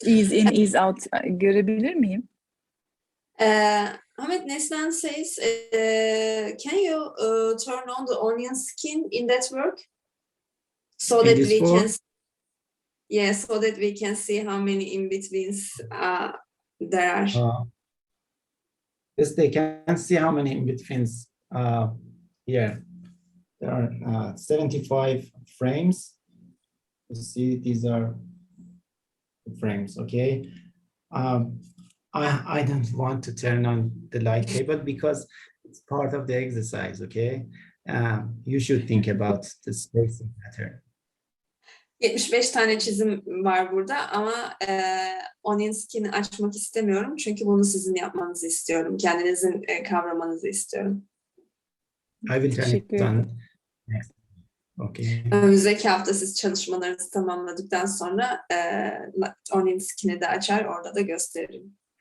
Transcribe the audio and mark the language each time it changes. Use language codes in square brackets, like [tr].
[tr] Ease in, ease out görebilir miyim? [en] Ahmet Neslihan says, can you turn on the onion skin in that work? So that we can, so that we can see how many in-betweens there are. Yes, they can see how many in-betweens here. There are 75 frames. You see, these are frames, okay? I don't want to turn on the light table because it's part of the exercise, okay? You should think about the spacing pattern. [tr] 75 tane çizim var burada ama onion skin'i açmak istemiyorum çünkü bunu sizin yapmanızı istiyorum. Kendinizin kavramanızı istiyorum. [en] I will turn it on next. Okay. [tr] Önümüzdeki hafta siz çalışmalarınızı tamamladıktan sonra onion skin'i de açar, orada da gösteririm.